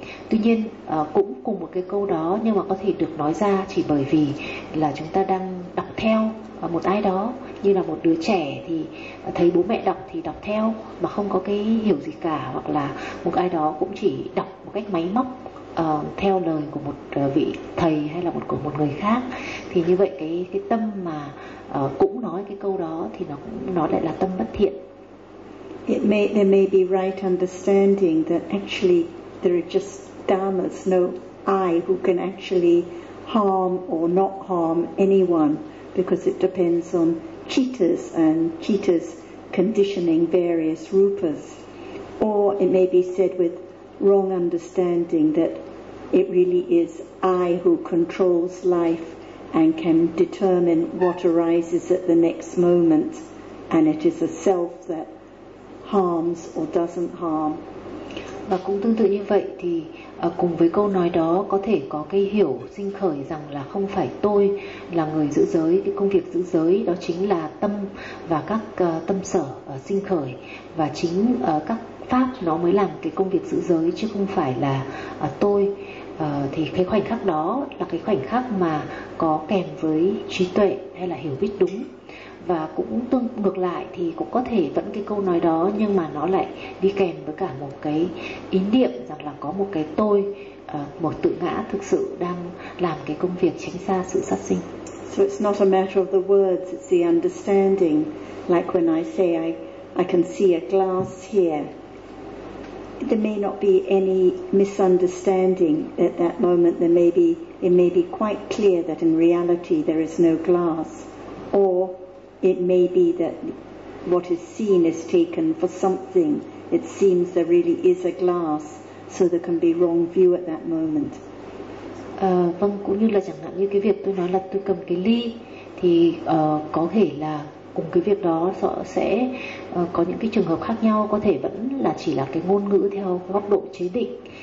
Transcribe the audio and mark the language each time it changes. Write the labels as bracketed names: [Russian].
[Vietnamese] Tuy nhiên cũng cùng một cái câu đó, nhưng mà có thể được nói ra chỉ bởi vì là chúng ta đang đọc theo một ai đó, như là một đứa trẻ thì thấy bố mẹ đọc thì đọc theo mà không có cái hiểu gì cả, hoặc là một ai đó cũng chỉ đọc một cách máy móc theo lời của một vị thầy hay là của một người khác, thì như vậy cái tâm mà cũng nói cái câu đó thì nó lại là tâm bất thiện. [English] There may be right understanding that actually there are just dharmas, no I who can actually harm or not harm anyone, because it depends on cittas and cittas conditioning various rupas. Or it may be said with wrong understanding that it really is I who controls life and can determine what arises at the next moment, and it is a self that harms or doesn't harm. [Vietnamese] Và cũng tương tự như vậy thì cùng với câu nói đó có thể có cái hiểu sinh khởi rằng là không phải tôi là người giữ giới, cái công việc giữ giới đó chính là tâm và các tâm sở sinh khởi, và chính các pháp nó mới làm cái công việc giữ giới chứ không phải là tôi. Thì cái khoảnh khắc đó là cái khoảnh khắc mà có kèm với trí tuệ hay là hiểu biết đúng. Và cũng tương ngược lại thì cũng có thể vẫn cái câu nói đó, nhưng mà nó lại đi kèm với cả một cái ý niệm rằng là có một cái tôi, một tự ngã thực sự đang làm cái công việc tránh xa sự sát sinh. [English] So it's not a matter of the words, it's the understanding. Like when I say I can see a glass here, there may not be any misunderstanding at that moment. It may be quite clear that in reality there is no glass, or it may be that what is seen is taken for something. It seems there really is a glass, so there can be wrong view at that moment. [Vietnamese] Vâng, cũng như là chẳng hạn như cái việc tôi nói là tôi cầm cái ly, thì có thể là cùng cái việc đó sẽ có những cái trường hợp khác nhau, có thể vẫn là chỉ là cái ngôn ngữ theo góc độ chế định.